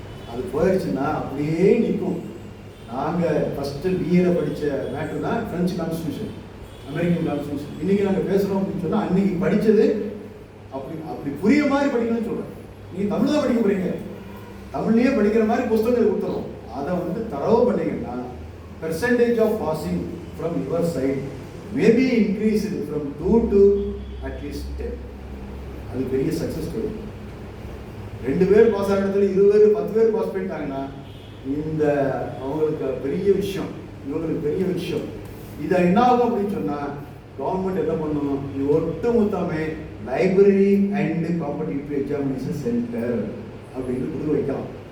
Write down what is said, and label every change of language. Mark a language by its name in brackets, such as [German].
[Tamil] அது போயிடுச்சுன்னா அப்படியே நிற்கும். நாங்கள் ஃபஸ்ட்டு பிஏல படித்த மேட்ரு தான் ஃப்ரெஞ்சு கான்ஸ்டியூஷன், அமெரிக்கன் கான்ஸ்டியூஷன். இன்னைக்கு நாங்கள் பேசுகிறோம் அப்படின்னு சொன்னால் அன்னைக்கு படித்தது அப்படி புரிய மாதிரி படிக்கணும்னு சொல்கிறேன். நீங்கள் தமிழ் தான் படிக்க போறீங்க, தமிழ்லேயே படிக்கிற மாதிரி புத்தகங்கள் கொடுத்துரும். அதை வந்து தரவு பண்ணீங்கன்னா [English] percentage of passing from your side may be increased from 2 to at least 10. [Tamil] அது பெரிய சக்ஸஸ் ஸ்டோரி. 2 பேர் பாஸ் ஆகிற இடத்துல 20 பேர் 10 பேர் பாஸ் பண்ணிட்டாங்கன்னா இந்த அவங்களுக்கு பெரிய விஷயம், இவங்களுக்கு பெரிய விஷயம். இதை என்ன ஆகும் அப்படின்னு சொன்னால் கவர்மெண்ட் என்ன பண்ணணும், இது ஒட்டு மொத்தமே library and competitive examination centre அப்படின்னு கொடுத்து வைக்கலாம்.